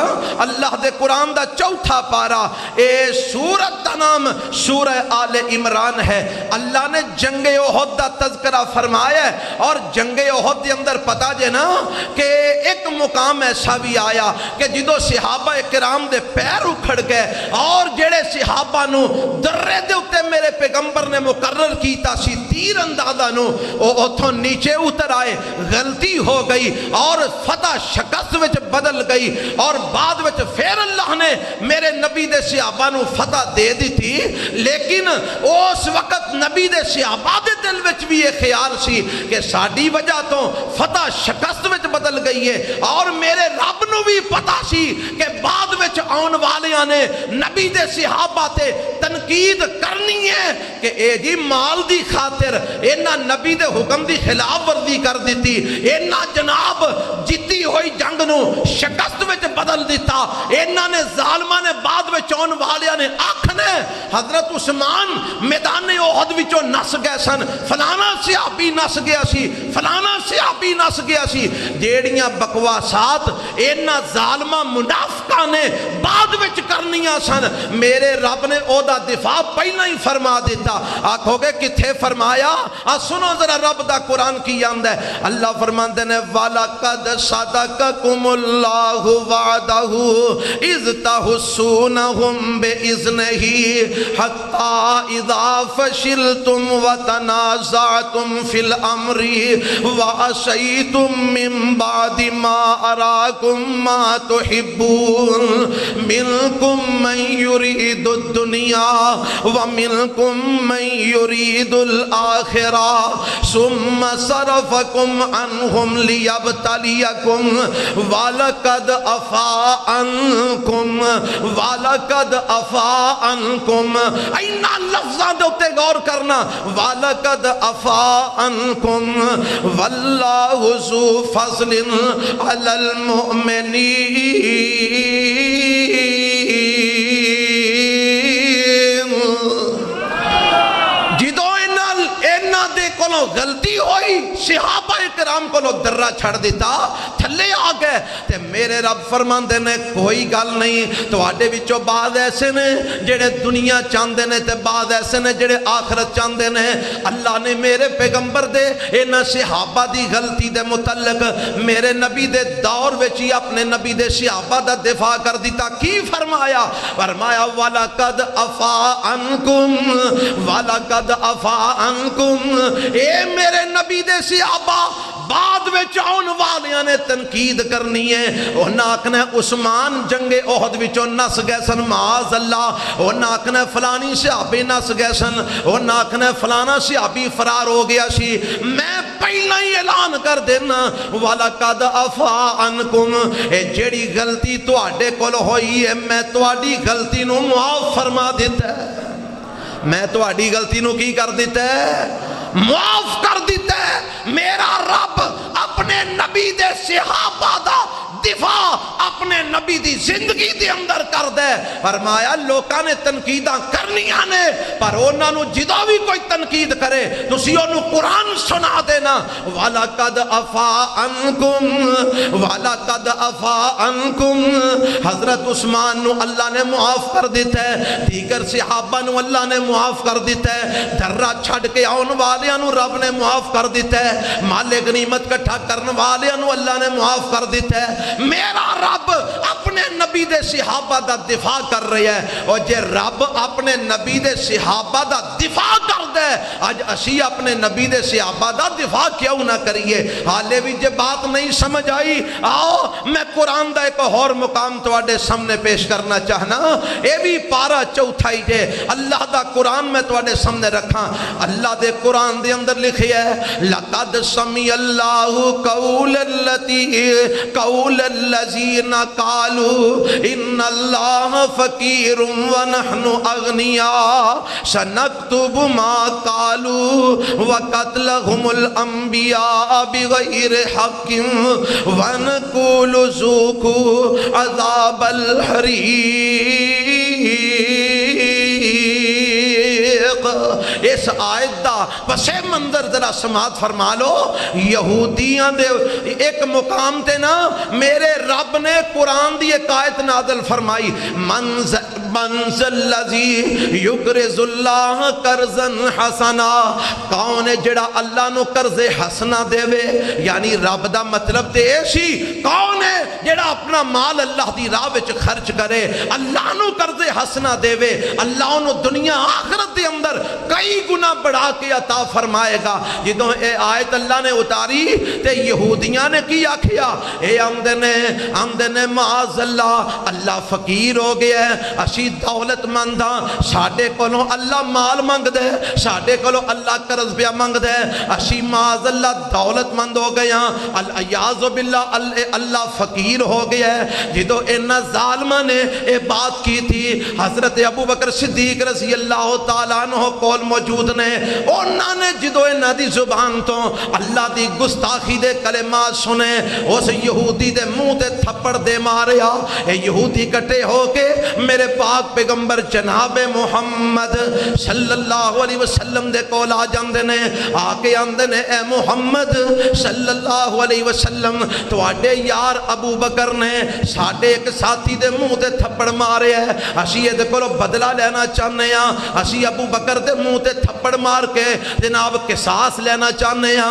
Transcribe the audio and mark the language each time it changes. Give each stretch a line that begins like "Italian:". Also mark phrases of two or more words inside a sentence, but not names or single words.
Punjabi: اللہ دے قرآن دا چوتھا پارا، اے سورت دا نام سورہ آل عمران ہے۔ اللہ نے جنگ احد دا تذکرہ فرمایا ہے، اور جنگ احد دے اندر پتا جے نا کہ ایک مقام ایسا بھی آیا کہ جدو صحابہ کرام دے پیر اکھڑ گئے اور جڑے صحابہ نو درے دے اتے میرے پیغمبر نے مقرر کیتا سی تیر اندازہ نو، او اتھوں نیچے اتر آئے، غلطی ہو گئی اور فتح شکست وچ بدل گئی، اور بعد وچ پھر اللہ نے میرے نبی دے صحابہ نو فتح دے دی تھی، لیکن اس وقت نبی دے صحابہ دے دل وچ بھی یہ خیال سی کہ ساڈی وجہ تو فتح شکست وچ بدل گئی ہے، اور میرے رب نو بھی پتا سی کہ بعد وچ آن والیاں نے نبی دے صحابہ تے تنقید کرنی ہے کہ اے جی مال دی خاطر اینا نبی دے حکم دی خلاف ورزی کر دیتی، اینا جناب جیتی ہوئی جنگ نو شکست وچ بدل دیتا، اینا نے ظالمہ نے بعد وچ آن والیاں نے آکھنے حضرت عثمان میدان احد وچوں نس گئے سن، فلانا صحابی نس گیا سی، فلانا صحابی نس گیا سی، جیڑیاں بکواسات اینا اینا ظالمہ منافقہ نے بعد وچ کرنیاں سن، میرے رب نے او دا دفاع پہلا ہی فرما دیتا۔ آکھو گے کتھے فرمایا؟ سنو ذرا رب دا قرآن کی آمد ہے۔ اللہ فرماندے نے
Arabic: وَلَقَدْ صَدَقَكُمُ اللَّهُ وَعْدَهُ إِذْ تَحُسُّونَهُمْ بِإِذْنِهِ حَتَّى إِذَا فَشِلْتُمْ وَتَنَازَعْتُمْ فِي الْأَمْرِ وَعَصَيْتُمْ مِنْ بَعْدِ مَا أَرَاكُمْ مَا تُحِبُّونَ مِنْكُمْ مَنْ يُرِيدُ الدُّنْيَا وَمِنْكُمْ مَنْ يُرِيدُ الْآخِرَةَ ثُمَّ صَرَفَكُمْ عَنْهُمْ لِيَبْتَلِيَكُمْ وَلَقَدْ عَفَا عَنْكُمْ وَلَقَدْ عَفَا عَنْكُمْ۔
Punjabi: اینا لفظاں دے اتے غور کرنا،
Arabic: وَلَقَدْ عَفَا عَنْكُمْ وَاللَّهُ ذُو فَضْلٍ عَلَى الْمُؤْمِنِينَ۔
Punjabi: جدو اینا دے کولوں غلطی ہوئی، صحابہ کرام کولوں درہ چھڑ دیتا، تھلے آ گئے تے میرے رب فرماندے نے کوئی گل نہیں، تو آڈے وچوں بعض ایسے نے جڑے دنیا چاندے نے تے بعض ایسے نے جڑے آخرت چاندے نے۔ اللہ نے میرے پیغمبر دے اینا صحابہ دی غلطی دے متعلق میرے نبی دے دور وچی اپنے نبی دے صحابہ دا دفاع کر دیتا۔ کی فرمایا؟
Arabic: فرمایا وَلَقَدْ عَفَا عَنْكُمْ وَلَقَدْ عَفَا عَنْكُمْ۔
Punjabi: اے میرے نبی دے صحابہ بعد میں چاؤن والیاں نے تنقید کرنی ہے، انہاں آکھنا عثمان جنگ احد وچوں نس گئے سن
Arabic: معاذ اللہ،
Punjabi: انہاں آکھنا فلانی صحابی نس گئے سن، انہاں آکھنا فلانا صحابی فرار ہو گیا سی۔ میں پہلا ہی اعلان کر دینا
Arabic: وَلَقَدْ عَفَا عَنْكُمْ،
Punjabi: اے جیڑی غلطی تواڈے کول ہوئی ہے میں تواڈی غلطی نو معاف فرما دیتا ہے، میں تواڈی غلطی نو کی کر دیتا ہے؟ معاف کر دیتا ہے۔ میرا رب اپنے نبی دے صحابہ دا دفاع اپنے نبی دی زندگی دے اندر کر دے۔ فرمایا لوکاں نے تنقیداں کرنیاں نے، پر انہاں نو جدوں بھی کوئی تنقید کرے تسی اونوں قرآن سنا دینا۔
Arabic: وَلَقَدْ عَفَا عَنْكُمْ وَلَقَدْ عَفَا عَنْكُمْ۔
Punjabi: حضرت عثمان نو اللہ نے معاف کر دیتا ہے، دیگر صحابہ نو اللہ نے معاف کر دیتا ہے، دھرہ چھڑ کے آن والیاں نو رب نے معاف کر دیتا ہے، مال غنیمت کٹھا کرن والیاں نو اللہ نے معاف کر دیتا ہے۔ میرا رب اپنے نبی دے صحابہ دا دفاع کر رہی ہے، اور جے رب اپنے نبی دے صحابہ دا دفاع کر دے، آج اسی اپنے نبی دے صحابہ دا دفاع کیوں نہ کریے؟ حالے بھی جے بات نہیں سمجھ آئی، آؤ میں قرآن دا ایک اور مقام تواڈے سامنے پیش کرنا چاہنا۔ اے بھی پارا چوتھا ہی جے اللہ دا قرآن میں تواڈے سامنے رکھاں۔ اللہ دے قرآن دے اندر لکھی ہے
Arabic: لَقَدْ سَمِعَ اللَّهُ قَوْلَ الَّذِينَ قَالُوا إِنَّ اللَّهَ فَقِيرٌ وَنَحْنُ أَغْنِيَاءُ سَنَكْتُبُ مَا قَالُوا وَقَتْلَهُمُ الْأَنْبِيَاءَ بِغَيْرِ حَقٍّ وَنَقُولُ ذُوقُوا عَذَابَ الْحَرِيقِ۔
Punjabi: اس آیت دا پس منظر ذرا سماعت فرما لو۔ یہودیاں دے ایک مقام تے نا میرے رب نے قرآن دی ایک آیت نازل فرمائی
Arabic: منزل الذی یقرض اللہ قرضا حسنا،
Punjabi: کون ہے جڑا اللہ نو قرض حسنا دے وے؟ یعنی رب دا مطلب تے ایسی کون ہے جڑا اپنا مال اللہ دی راہ وچ خرچ کرے، اللہ نو قرض حسنا دے وے، اللہ نو دنیا آخرت دے اندر کئی گنا بڑھا کے عطا فرمائے گا۔ جدوں اے آیت اللہ نے اتاری تے یہودیاں نے کی آکھیا؟ اے آمدے نے
Arabic: معاذ اللہ
Punjabi: فقیر ہو گیا ہے، اسی دولت مند ہاں، ساڈے کولوں اللہ مال منگ دے، ساڈے کولوں اللہ قرض پیا منگ دے، اسی
Arabic: معاذ اللہ
Punjabi: دولت مند ہو گئے ہاں،
Arabic: الیاذ باللہ
Punjabi: اللہ فقیر ہو گیا ہے۔ جدوں انہاں ظالماں نے اے بات کی تھی، حضرت ابو بکر صدیق
Arabic: رضی اللہ تعالیٰ عنہ
Punjabi: کول موجود نے، او انہاں نے جدو انہاں دی زبان تو اللہ دی گستاخی دے کلمات سنے اس یہودی دے منہ تے تھپڑ دے ماریا. اے یہودی کٹے ہو کے میرے پاک پیغمبر جناب محمد
Arabic: صلی اللہ علیہ وسلم
Punjabi: دے کول آ جاندے نے, آ کے آندے نے اے محمد
Arabic: صلی اللہ علیہ وسلم
Punjabi: تواڈے یار ابو بکر نے ساڈے ایک ساتھی دے منہ تے تھپڑ مارے ہے, اسی یہ دے کولو بدلہ لینا چاہنے ہیں, اسی ابو بکر دے منہ تے تھپڑ مار کے جناب قصاص لینا چاہنے ہیں.